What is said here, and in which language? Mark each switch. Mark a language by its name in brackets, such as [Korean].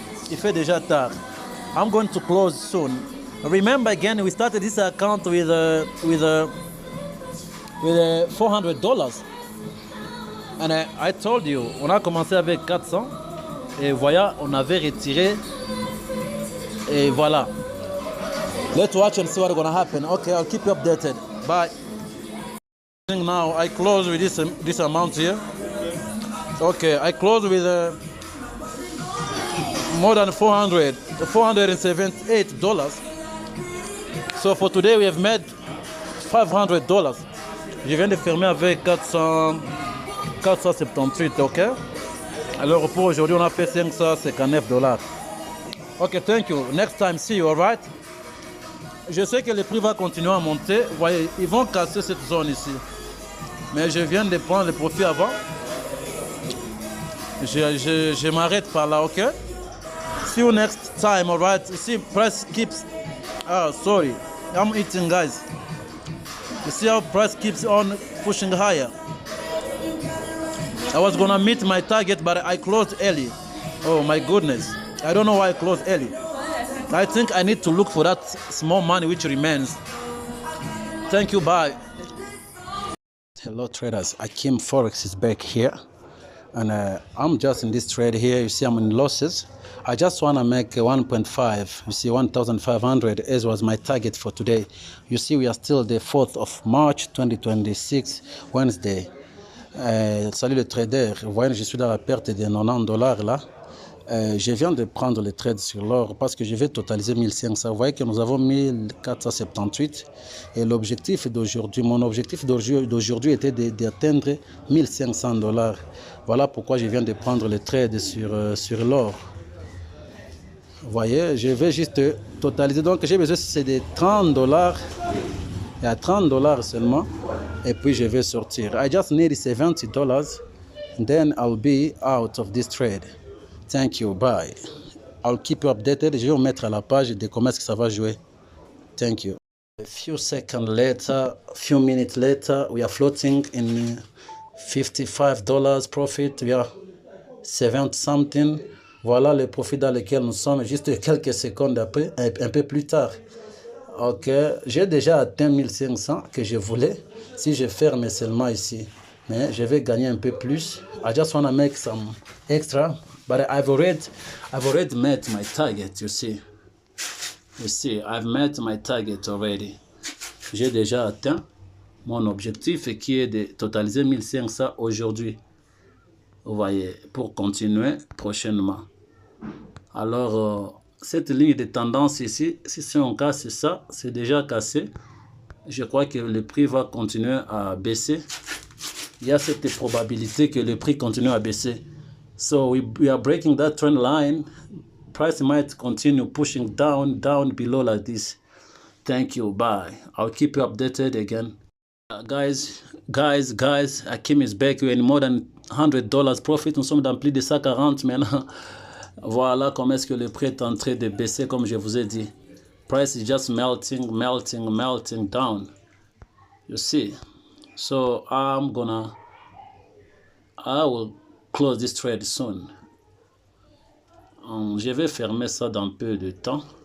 [French] Il fait déjà tard. [English] I'm going to close soon. Remember again, we started this account with $400. And I told you, [French] on a commencé avec 400. Et voilà, on avait retiré. Et voilà. [English] Let's watch and see what's gonna happen. Okay, I'll keep you updated. Bye. Now I close with this amount here. Okay, I close with more than $478. So for today we have made $500. [French] Je viens de fermer avec 478, ok? Alors pour aujourd'hui on a fait $559. [English] Ok, thank you. Next time, see you, alright? [French] Je sais que le prix va continuer à monter. Vous voyez, ils vont casser cette zone ici. Mais je viens de prendre le profit avant. Je m'arrête par là, ok? [English] See you next time, alright? You see, price keeps... Oh, sorry. I'm eating, guys. You see how price keeps on pushing higher? I was gonna meet my target, but I closed early. Oh my goodness. I don't know why I closed early. I think I need to look for that small money which remains. Thank you, bye. Hello traders, Akim Forex is back here. And I'm just in this trade here. You see I'm in losses. I just want to make 1.5. You see 1,500 as was my target for today. You see we are still the 4th of March 2026, Wednesday. [French] Salut le trader. Vous voyez, je suis dans la perte de $90 là. Je viens de prendre le trade sur l'or parce que je vais totaliser 1500. Vous voyez que nous avons 1478 et l'objectif d'aujourd'hui, mon objectif d'aujourd'hui était d'atteindre $1500. Voilà pourquoi je viens de prendre le trade sur l'or. Vous voyez, je vais juste totaliser. Donc j'ai besoin c'est de $30. Il y a $30 seulement et puis je vais sortir. [English] I just need $70 and then I'll be out of this trade. Thank you, bye. I'll keep you updated. [French] Je vais vous mettre à la page de comment est-ce que ça va jouer. [English] Thank you. A few seconds later, a few minutes later, we are floating in $55 profit. We are 70 something. [French] Voilà le profit dans lequel nous sommes juste quelques secondes après, un peu plus tard. Ok, j'ai déjà atteint 1500 que je voulais. Si je ferme seulement ici, mais je vais gagner un peu plus. [English] I just want to make some extra. But I've already met my target, you see. You see, I've met my target already. [French] J'ai déjà atteint mon objectif qui est de totaliser 1500 aujourd'hui. Vous voyez, pour continuer prochainement. Alors, cette ligne de tendance ici, si on casse ça, c'est déjà cassé. Je crois que le prix va continuer à baisser. Il y a cette probabilité que le prix continue à baisser. [English] So we are breaking that trend line. Price might continue pushing down below like this. Thank you. Bye. I'll keep you updated again. Guys, Akim is back with more than $100 profit. [French] Nous sommes dans plus de 140 maintenant. Voilà comment est-ce que le prix est en train de baisser, comme je vous ai dit. [English] Price is just melting down. You see. So I will close this trade soon. [French] Je vais fermer ça dans peu de temps.